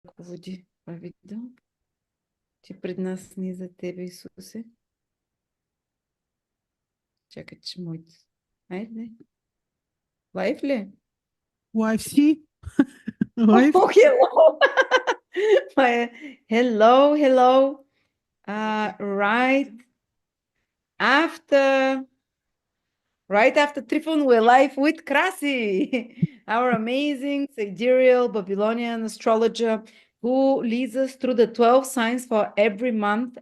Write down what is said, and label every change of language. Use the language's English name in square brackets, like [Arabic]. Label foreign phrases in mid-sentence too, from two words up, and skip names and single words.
[Bulgarian] ръководи това видео. Ти пред нас, ние за тебе, Исусе. Чакай, че моите... Айде. Лайв ли? [English] Live see? Live? Oh, hello. Hello, hello. Right after Trifon, we're live with Krasi, our amazing sidereal Babylonian astrologer who leads us through the 12 signs for every month.